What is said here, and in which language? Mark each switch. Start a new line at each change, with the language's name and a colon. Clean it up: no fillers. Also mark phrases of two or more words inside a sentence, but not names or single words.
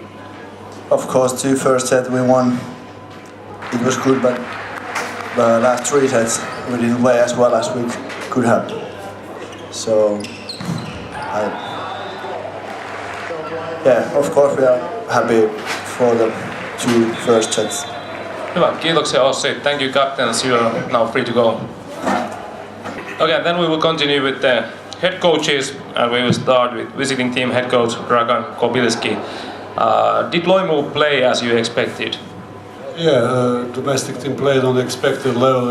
English: Of course, 2 first sets we won. It was good, but the last 3 sets we didn't play as well as we could have. So, of course we are happy for the 2 first sets.
Finnish: Hyvä, kiitoksia Ossi.
English: Thank you, captains. You are now free to go. Okay, then we will continue with the head coaches, and we will start with visiting team head coach Dragan Kobilski. Did Loimu play as you expected? Yeah, domestic team played on the expected level.